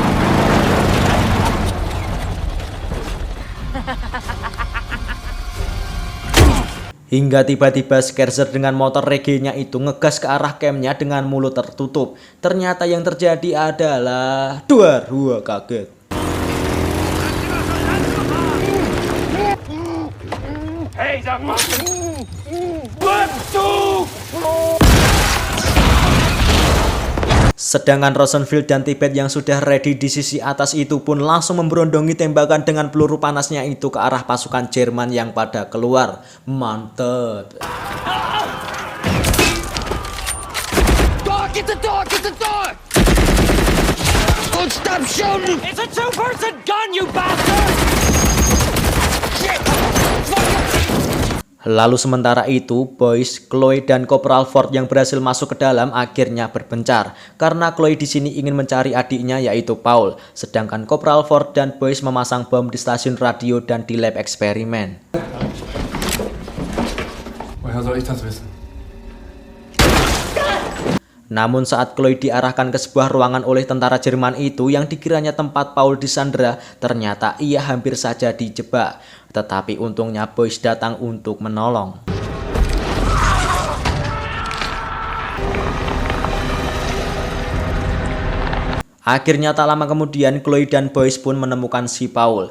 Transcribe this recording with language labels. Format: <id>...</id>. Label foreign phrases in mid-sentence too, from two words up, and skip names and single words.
<id>Hingga tiba-tiba Scherzer dengan motor regenya itu ngegas ke arah campnya dengan mulut tertutup. Ternyata yang terjadi adalah... Duar, kaget.</id> <en>Hey, let's go!</en> <id>Sedangkan Rosenfeld dan Tippett yang sudah ready di sisi atas itu pun langsung memberondongi tembakan dengan peluru panasnya itu ke arah pasukan Jerman yang pada keluar. Mantap.</id> <en>Get the door! Get the door! Don't stop shooting! It's a 2-person gun, you bastard! Shit!</en> <id>Lalu sementara itu, Boyce, Chloe, dan Corporal Ford yang berhasil masuk ke dalam akhirnya berpencar. Karena Chloe di sini ingin mencari adiknya yaitu Paul. Sedangkan Corporal Ford dan Boyce memasang bom di stasiun radio dan di lab eksperimen.</id> <de>Woher soll ich das wissen?</de> <id>Namun saat Chloe diarahkan ke sebuah ruangan oleh tentara Jerman itu yang dikiranya tempat Paul disandra, ternyata ia hampir saja dijebak. Tetapi untungnya Boyce datang untuk menolong. Akhirnya tak lama kemudian Chloe dan Boyce pun menemukan si Paul.</id>